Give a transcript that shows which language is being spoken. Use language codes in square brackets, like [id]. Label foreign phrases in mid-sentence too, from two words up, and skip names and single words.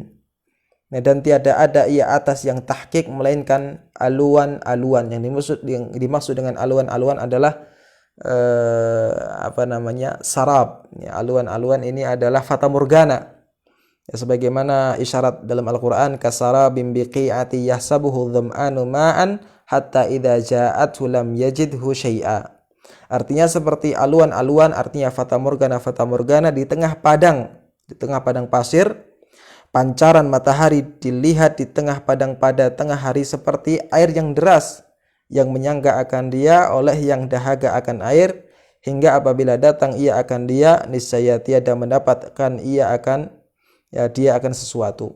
[ms] Nah, dan tiada ada ia atas yang tahqiq melainkan aluan-aluan. Yang dimaksud dengan aluan-aluan adalah sarab. Ya, aluan-aluan ini adalah fata morgana. Ya, sebagaimana isyarat dalam Al-Qur'an, [ar] كسراب بقيعة يحسبه الظمآن ماء حتى إذا جاءه لم يجده شيئا. [ms] Artinya seperti aluan-aluan, artinya fata morgana di tengah padang pasir. Pancaran matahari dilihat di tengah padang pada tengah hari seperti air yang deras yang menyangga akan dia oleh yang dahaga akan air, hingga apabila datang ia akan dia, niscaya tiada mendapatkan dia akan sesuatu.